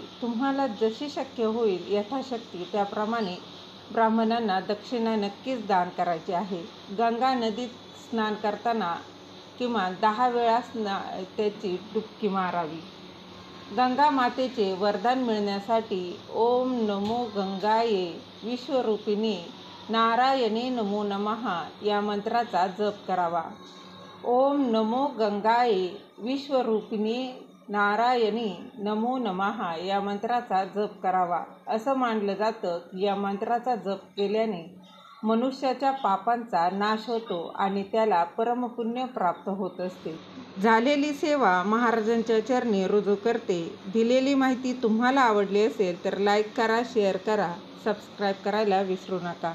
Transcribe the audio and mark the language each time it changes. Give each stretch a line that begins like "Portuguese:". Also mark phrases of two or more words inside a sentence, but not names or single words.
Marathi: तुम्हाला जशी शक्य होईल यथाशक्ती त्याप्रमाणे ब्राह्मणांना दक्षिणा नक्कीच दान करायची आहे. गंगा नदीत स्नान करताना किमान 10 वेळा त्याची डुबकी मारावी. गंगा मातेचे वरदान मिळण्यासाठी
Sanskrit: ओम नमो गंगाये विश्वरूपिणी नारायणे नमो नमः
Marathi: या मंत्राचा जप करावा.
Sanskrit: ओम नमो गंगाये विश्वरूपिणी नारायणी नमो नमः
Marathi: या मंत्राचा जप करावा. असं मानलं जातं की या मंत्राचा जप केल्याने मनुष्याच्या पापांचा नाश होतो आणि त्याला परमपुण्य प्राप्त होत असते. झालेली सेवा महाराजांच्या चरणी रुजू करते. दिलेली माहिती तुम्हाला आवडली असेल तर लाईक करा, शेअर करा, सबस्क्राईब करायला विसरू नका.